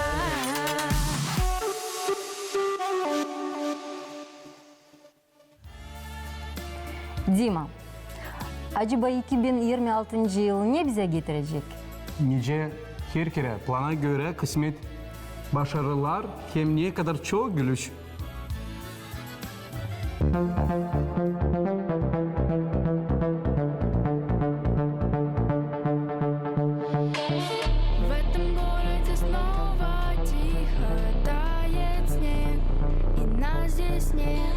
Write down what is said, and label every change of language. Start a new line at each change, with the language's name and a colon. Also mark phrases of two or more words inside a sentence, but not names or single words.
Gagauz: Dima, acaba 2026 yıl ne bize getirecek? Nice her kere plana göre kısmet, başarılar hem ne kadar çok gülüş.
Russian: В этом городе снова тихо тает снег, и нас здесь нет.